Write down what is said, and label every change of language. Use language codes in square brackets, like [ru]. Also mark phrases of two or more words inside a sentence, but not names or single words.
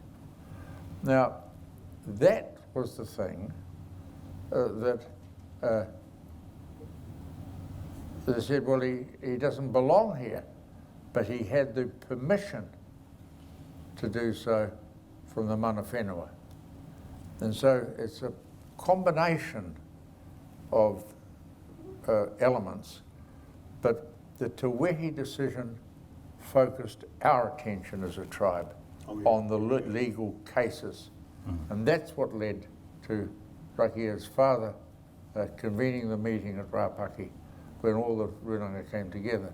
[en] Now, that was the thing that they said, well, he doesn't belong here, but he had the permission to do so from the [mi] mana whenua. [en] And so it's a combination of elements, but the Te Wehi decision focused our attention as a tribe on the legal cases. And that's what led to Rakihia's father convening the meeting at Rapaki when all the runanga came together.